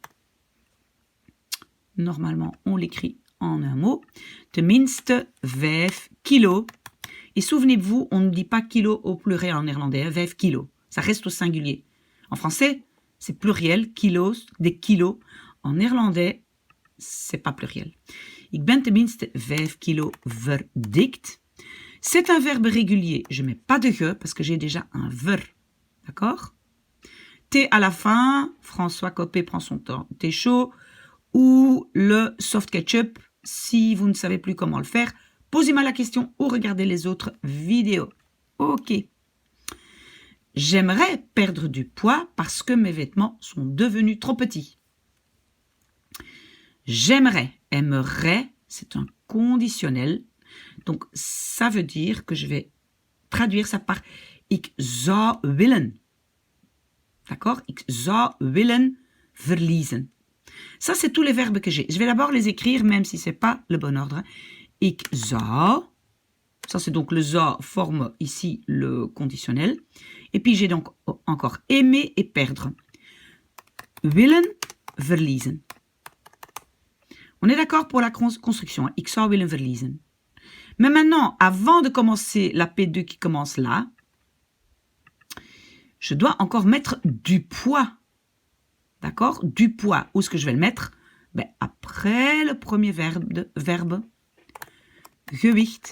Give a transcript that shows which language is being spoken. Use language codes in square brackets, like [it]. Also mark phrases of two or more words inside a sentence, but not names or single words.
[fr] Normalement, on l'écrit en un mot. [nl] Ten minste 5 kilos. [fr] Et souvenez-vous, on ne dit pas kilo au pluriel en néerlandais, 5 kilos. Ça reste au singulier. En français, c'est pluriel, kilos, des kilos. En néerlandais, c'est pas pluriel. [nl] Ik ben tenminste 5 kilos verdikt. [fr] C'est un verbe régulier. Je ne mets pas de ge parce que j'ai déjà un ver. D'accord? T à la fin. François Copé prend son temps. Thé chaud. Ou le soft ketchup. Si vous ne savez plus comment le faire, posez-moi la question ou regardez les autres vidéos. Ok. J'aimerais perdre du poids parce que mes vêtements sont devenus trop petits. J'aimerais, aimerais, c'est un conditionnel. Donc, ça veut dire que je vais traduire ça par [nl] ik zou willen. [fr] D'accord? [nl] Ik zou willen verliezen. [fr] Ça, c'est tous les verbes que j'ai. Je vais d'abord les écrire, même si ce n'est pas le bon ordre. [nl] Ik zou. [fr] Ça, c'est donc le zou forme ici le conditionnel. Et puis, j'ai donc encore aimer et perdre. [nl] Willen verliezen. [fr] On est d'accord pour la construction. [nl] Ik zou willen verliezen. [fr] Mais maintenant, avant de commencer la P2 qui commence là, je dois encore mettre du poids. D'accord? Du poids. Où est-ce que je vais le mettre? Ben, après le premier verbe, gewicht.